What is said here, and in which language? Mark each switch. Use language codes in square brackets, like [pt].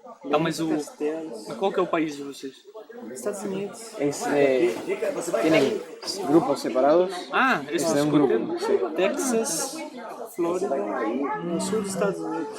[pt] Tá, mas qual que é o país de vocês? Estados Unidos. [es] Tienen grupos separados. [pt] Ah, esse Esse é é um grupo. Sí. Texas, Flórida, no sul dos Estados Unidos.